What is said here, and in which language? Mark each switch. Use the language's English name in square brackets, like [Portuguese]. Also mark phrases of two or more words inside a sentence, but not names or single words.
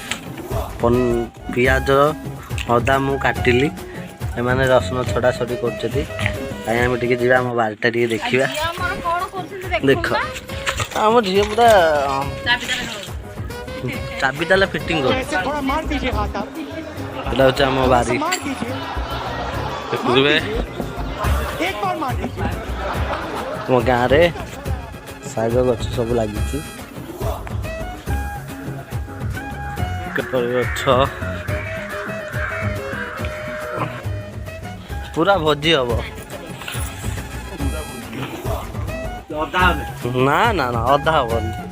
[Odia] ପିଆଜ ଅଦା ମୁଁ କାଟିଲି, ଏମାନେ ରସୁଣ ଛଡ଼ା ଛଡ଼ି କରୁଛନ୍ତି। କାଇଁ ଆମେ ଟିକେ ଯିବା ଆମ ବାରିଟା ଟିକେ ଦେଖିବା। ଦେଖ ଆମ ଝିଅ ପୁରା ଚାବି ତାହେଲେ ଫିଟିଂ [Hindi] तो [Odia] କରୁଛି। [Hindi] ऐसे थोड़ा मार दीजिए हाथ आप, [Odia] ଏଇଟା ହଉଛି ଆମ [Hindi] थोड़ा सा [Odia] ବାରି। [Hindi] मार दीजिए, मार [Odia] ଦେଖିବେ [Hindi] दीजिए, एक बार मार दीजिए। [Odia] ଆମ ଗାଁରେ ଶାଗ ଗଛ ସବୁ ଲାଗିଛି। କଦଳୀ ଗଛ ପୁରା ଭୋଜି ହବ। ନା ନା ନା ଅଧା ହବନି।